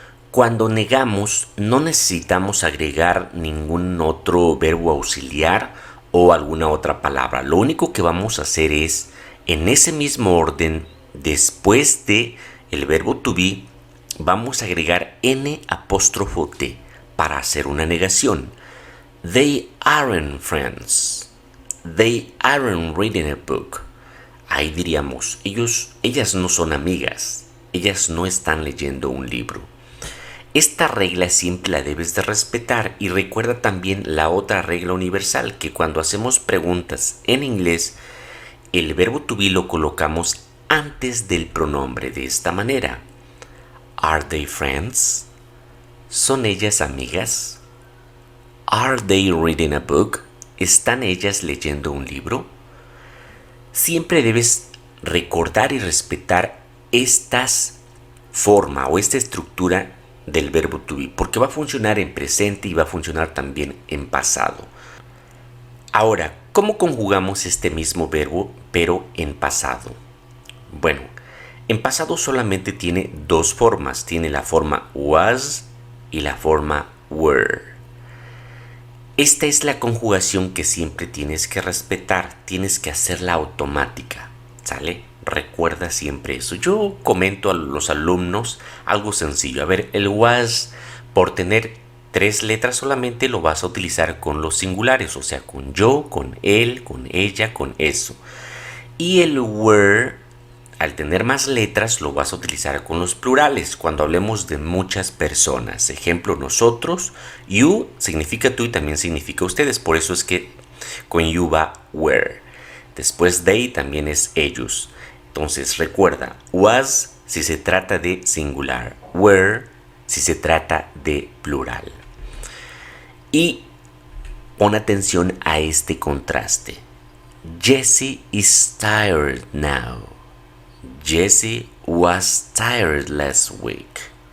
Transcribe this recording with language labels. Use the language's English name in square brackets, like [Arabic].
[Spanish] Cuando negamos, no necesitamos agregar ningún otro verbo auxiliar o alguna otra palabra. Lo único que vamos a hacer es, en ese mismo orden, después de el verbo to be, vamos a agregar n''t para hacer una negación. [English] They aren't friends. They aren't reading a book. [Spanish] Ahí diríamos, ellas no son amigas. Ellas no están leyendo un libro. Esta regla siempre la debes de respetar y recuerda también la otra regla universal, que cuando hacemos preguntas en inglés, el verbo to be lo colocamos antes del pronombre de esta manera. [English] Are they friends? [Spanish] ¿Son ellas amigas? [English] Are they reading a book? [Spanish] ¿Están ellas leyendo un libro? Siempre debes recordar y respetar estas forma o esta estructura del verbo to be, porque va a funcionar en presente y va a funcionar también en pasado. Ahora, ¿cómo conjugamos este mismo verbo pero en pasado? Bueno, en pasado solamente tiene dos formas. Tiene la forma was y la forma were. Esta es la conjugación que siempre tienes que respetar. Tienes que hacerla automática, ¿sale? Recuerda siempre eso. Yo comento a los alumnos algo sencillo. A ver, el was, por tener 3 letras solamente, lo vas a utilizar con los singulares, o sea, con yo, con él, con ella, con eso. Y el were, al tener más letras, lo vas a utilizar con los plurales, cuando hablemos de muchas personas. Ejemplo, nosotros, you significa tú y también significa ustedes, por eso es que con you va were. Después they también es ellos. Entonces recuerda, was si se trata de singular, were si se trata de plural. Y pon atención a este contraste. [English] Jessie is tired now. Jessie was tired last week.